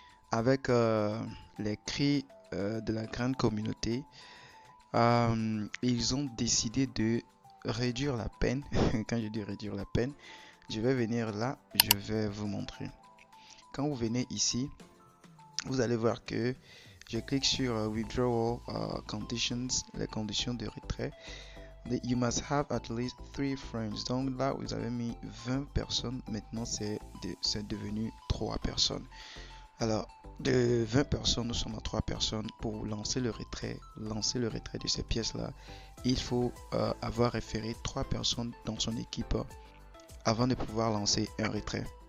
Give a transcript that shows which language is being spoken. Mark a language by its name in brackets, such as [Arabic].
[French] Avec les cris de la grande communauté, ils ont décidé de réduire la peine. Quand je dis réduire la peine, je vais venir là, je vais vous montrer. Quand vous venez ici, vous allez voir que je clique sur [English] Withdrawal Conditions, [French] les conditions de retrait. [English] You must have at least 3 friends. [French] Donc là, vous avez mis 20 personnes. Maintenant, c'est devenu 3 personnes. Alors, de 20 personnes, nous sommes à 3 personnes. Pour lancer le retrait de ces pièces-là, il faut avoir référé 3 personnes dans son équipe avant de pouvoir lancer un retrait.